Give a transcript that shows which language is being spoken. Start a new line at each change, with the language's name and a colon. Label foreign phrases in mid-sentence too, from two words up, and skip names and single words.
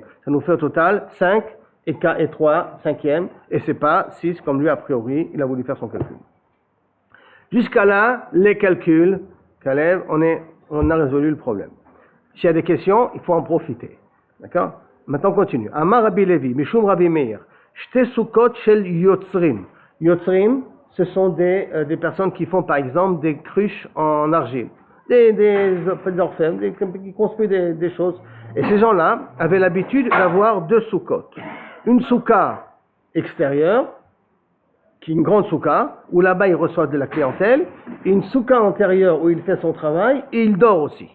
French: Ça nous fait au total 5 et 3 cinquièmes, et c'est pas 6 comme lui a priori, il a voulu faire son calcul. Jusqu'à là, les calculs, Kalev, on a résolu le problème. S'il y a des questions, il faut en profiter. D'accord? Maintenant, on continue.
Hebrew: אמר רבי לוי, משום רבי מאיר, שתי סוכות של יוצרים.
French: Yotzrim, ce sont des personnes qui font, par exemple, des cruches en argile. Des orfèvres, qui construisent des choses. Et ces gens-là avaient l'habitude d'avoir 2 Sukkot. Une Soukha extérieure, qui est une grande Soukha, où là-bas il reçoit de la clientèle, et une Soukha antérieure où il fait son travail, et il dort aussi.